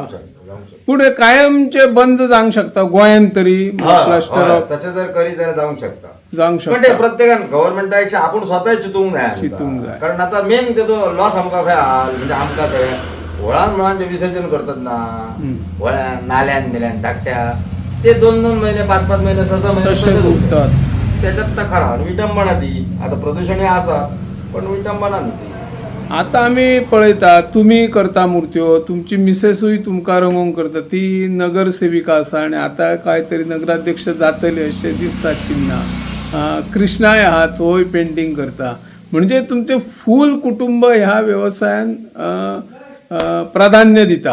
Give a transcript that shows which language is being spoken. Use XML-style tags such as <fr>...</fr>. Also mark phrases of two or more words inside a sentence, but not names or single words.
<kok>पुढे कायमचे बंद जावंक शकता गोंयान तरी</kok> <en>plaster of?</en> <kok>तसे जर करी जाल्यार जावंक शकता. पण ते प्रत्येकान गव्हर्नमेंटापेक्षा आपण स्वतः चितूंक जाय. कारण आता मेन तेजो लॉस आमकां खंय म्हणजे आमकां खंय व्हळान जे विसर्जन करतात ना, व्हळ्यान नाल्यान बिल्यान धाकट्या, ते 2-2 महिने 5-5 महिने 6 महिने उठतात. त्याच्यात तर खरा विटंबना ती. आता प्रदूषण हे आसा पण विटंबना न्हू ती. आता आम्ही पळयता तुम्ही करता मूर्त्यो, तुमची मिसेसूय तुमकां रंगोवंक करता, ती नगरसेविका आसा आणि आता काहीतरी नगराध्यक्ष जातले अशें दिसता चिन्ह. कृष्णाय आहा, तोय पेंटिंग करता. म्हणजे तुमचे फूल कुटुंब ह्या व्यवसायान प्राधान्य दिता.</kok>